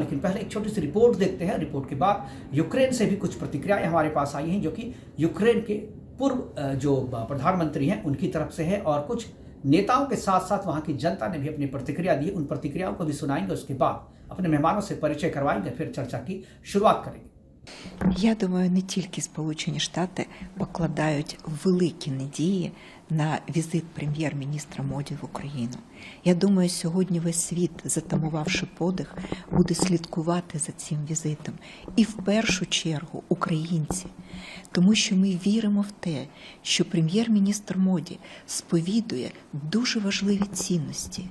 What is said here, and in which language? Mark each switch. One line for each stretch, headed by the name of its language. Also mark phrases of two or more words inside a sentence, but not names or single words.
Hindi: लेकिन पहले एक छोटी सी रिपोर्ट देखते हैं। रिपोर्ट के बाद यूक्रेन से भी कुछ प्रतिक्रियाएं हमारे पास आई हैं जो कि यूक्रेन के पूर्व जो प्रधानमंत्री हैं उनकी तरफ से है और कुछ नेताओं के साथ साथ वहां की जनता ने भी अपनी प्रतिक्रिया दी। उन प्रतिक्रियाओं को भी सुनाएंगे, उसके बाद अपने मेहमानों से परिचय करवाएंगे, फिर चर्चा की शुरुआत करेंगे।
Ukrainian: Я думаю, не тільки Сполучені Штати покладають великі надії на візит прем'єр-міністра Моді в Україну. Я думаю, сьогодні весь світ, затамувавши подих, буде слідкувати за цим візитом. І в першу чергу українці. Тому що ми віримо в те, що прем'єр-міністр Моді сповідує дуже важливі цінності.